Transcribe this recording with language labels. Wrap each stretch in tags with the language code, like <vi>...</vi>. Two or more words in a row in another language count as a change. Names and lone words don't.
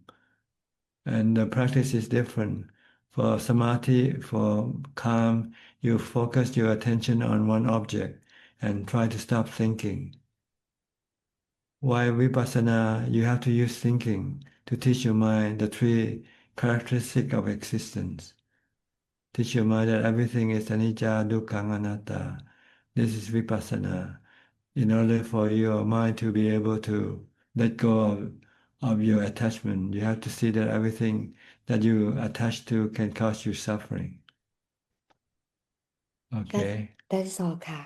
<en>And the practice is different. For samadhi, for calm, you focus your attention on one object and try to stop thinking. While Vipassana, you have to use thinking to teach your mind the 3 characteristics of existence. Teach your mind that everything is</en> <pi>anicca, dukkha, anatta.</pi> <en>This is Vipassana. In order for your mind to be able to let go of your attachment, you have to see that everything that you attach to can cause you suffering. Okay. That is all, Ka.</en>